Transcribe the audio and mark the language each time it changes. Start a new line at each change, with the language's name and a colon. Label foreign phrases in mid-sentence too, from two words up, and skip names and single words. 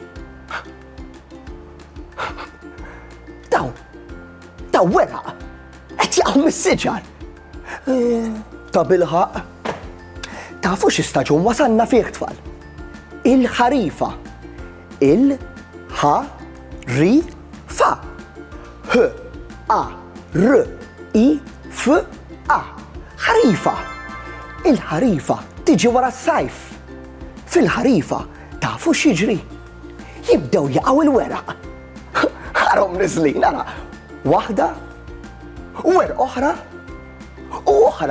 Maltese: Daw weraq qed jaqgħu mis-siġar. Ta' bilħaq. Tafu x'istaġun wasalna fih tfal? Il-ħarifa. Il-ħa-ri-fa. H-A-R-I-F-A. ħarifa. Il-ħarifa tiġi wara s-sajf. Fil-ħarifa tafu x'jiġri? Jibdew jaqgħu il-weraq. Ħarhom niżlin ara. Waħda, weraq oħra, u oħra.